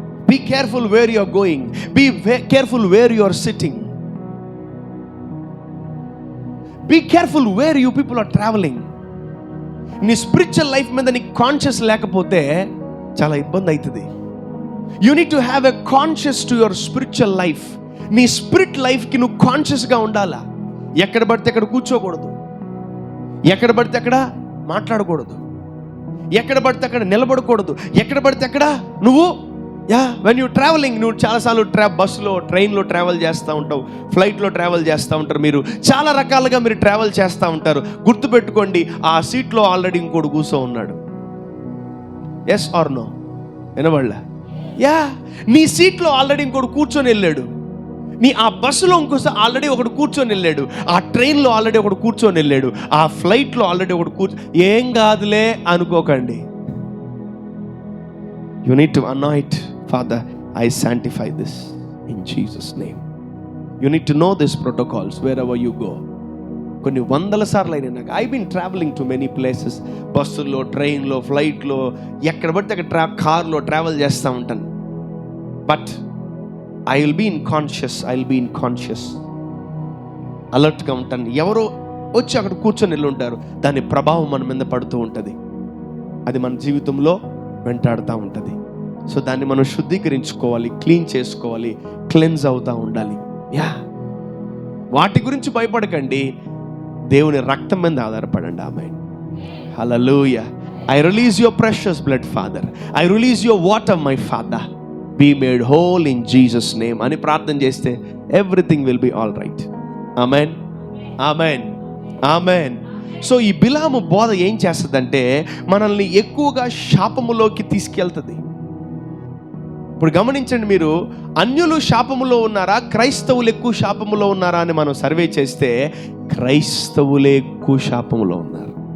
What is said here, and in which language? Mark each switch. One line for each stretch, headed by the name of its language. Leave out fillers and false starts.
English: Be careful where you are going. Be careful where you are sitting. Be careful where you people are traveling.
Telugu: నీ spiritual life మీద నీ conscious లేకపోతే చాలా ఇబ్బంది అవుతుంది.
English: You need to have a conscious to your spiritual life.
Telugu: నీ spirit లైఫ్కి నువ్వు కాన్షియస్గా ఉండాలా. ఎక్కడ పడితే అక్కడ కూర్చోకూడదు, ఎక్కడ పడితే అక్కడ మాట్లాడకూడదు, ఎక్కడ పడితే అక్కడ నిలబడకూడదు, ఎక్కడ పడితే అక్కడ నువ్వు
English: when you travelling,
Telugu: నువ్వు చాలాసార్లు బస్సులో ట్రైన్లో ట్రావెల్ చేస్తూ ఉంటావు, ఫ్లైట్లో ట్రావెల్ చేస్తూ ఉంటారు. మీరు చాలా రకాలుగా మీరు ట్రావెల్ చేస్తూ ఉంటారు. గుర్తుపెట్టుకోండి, ఆ సీట్లో ఆల్రెడీ ఇంకోటి కూర్చో ఉన్నాడు.
English: Yes or no?
Telugu: వినబడలే? యా, నీ సీట్లో ఆల్రెడీ ఇంకోటి కూర్చొని వెళ్ళాడు. నీ ఆ బస్సులో ఇంకోసారి ఆల్రెడీ ఒకటి కూర్చొని వెళ్ళాడు. ఆ ట్రైన్లో ఆల్రెడీ ఒకటి కూర్చొని వెళ్ళాడు. ఆ ఫ్లైట్లో ఆల్రెడీ ఒకటి ఏం కాదులే అనుకోకండి.
English: You need to anoint, Father, I sanctify this in Jesus' name. You need to know these protocols wherever you go.
Telugu: కొన్ని వందల సార్లు అయినా నాకు
English: I been travelling to many places.
Telugu: బస్సుల్లో, ట్రైన్లో, ఫ్లైట్లో, ఎక్కడ పడితే అక్కడ కార్లో ట్రావెల్ చేస్తూ ఉంటాను.
English: but I will be in conscious,
Telugu: అలర్ట్గా ఉంటాను. ఎవరో వచ్చి అక్కడ కూర్చొని వెళ్ళి ఉంటారు. దాని ప్రభావం మన మీద పడుతూ ఉంటుంది. అది మన జీవితంలో వెంటాడుతూ ఉంటుంది. సో దాన్ని మనం శుద్ధీకరించుకోవాలి, క్లీన్ చేసుకోవాలి, క్లెన్స్ అవుతూ ఉండాలి. వాటి గురించి భయపడకండి, దేవుని రక్తం మీద ఆధారపడండి. ఆమేన్. హల్లెలూయా.
English: I release your precious blood, Father. I release your water, my Father. Be made whole in Jesus' name.
Telugu: అని ప్రార్థన చేస్తే
English: everything will be all right.
Telugu: Amen, amen, amen. So ఈ బిలాము బోధ ఏం చేస్తుందంటే మనల్ని ఎక్కువగా శాపములోకి తీసుకెళ్తుంది. ఇప్పుడు గమనించండి, మీరు అన్యులు శాపములో ఉన్నారా, క్రైస్తవులు ఎక్కువ శాపములో ఉన్నారా అని మనం సర్వే చేస్తే క్రైస్తవులే ఎక్కువ శాపములో ఉన్నారు.